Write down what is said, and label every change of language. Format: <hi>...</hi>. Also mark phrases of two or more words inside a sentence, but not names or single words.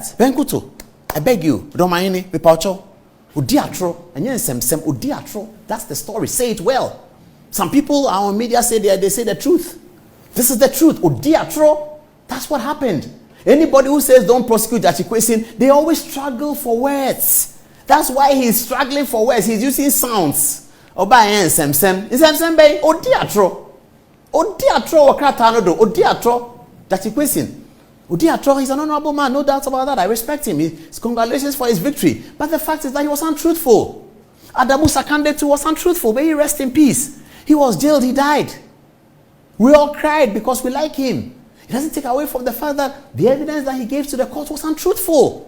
<en>Benkuto, I beg you, Domahene, Pipaucho, Udiatro, and Nsem-Pii, Udiatro. That's the story. Say it well. Some people on media say they say the truth. This is the truth. Udiatro. That's what happened. Anybody who says don't prosecute Achikwesin, they always struggle for words. That's why he's struggling for words. He's using sounds. Oba Nsem-Pii. Nsem-Pii, Udiatro. Udiatro wakratano do. Udiatro. Achikwesin. Udiatro is an honorable man, no doubt about that. I respect him. Congratulations for his victory. But the fact is that he was untruthful. Adamu Sakande too was untruthful. May he rest in peace. He was jailed, he died. We all cried because we like him. It doesn't take away from the fact that the evidence that he gave to the court was untruthful.</en>